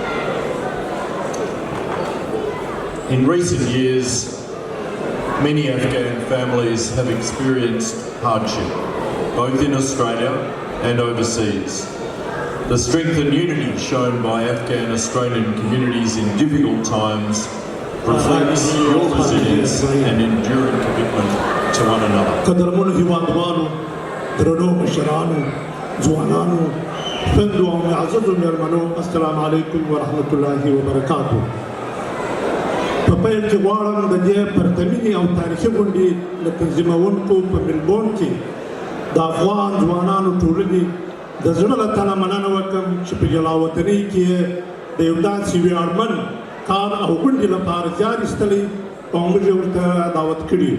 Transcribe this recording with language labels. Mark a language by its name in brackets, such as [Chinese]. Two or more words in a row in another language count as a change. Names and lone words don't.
[English] In recent years, many Afghan families have experienced hardship, both in Australia and overseas. The strength and unity shown by Afghan Australian communities in difficult times reflects your resilience and enduring commitment to one another. [Pashto] درنو مشرانو ځوانانو خویندو او معززو مېرمنو السلام علیکم ورحمت الله وبرکاتو. په پیل کې غواړم د دې پرتمینې او تاریخي غونډې له تنظیمونکو په ملبورن کې د افغان ځوانانو ټولنې د زړه له تله مننه وکړم چې په جلاوطنۍ کې د یو داسې ویاړمن کار او غونډې لپاره زیار ایستلی او موږ یې ورته دعوت کړي.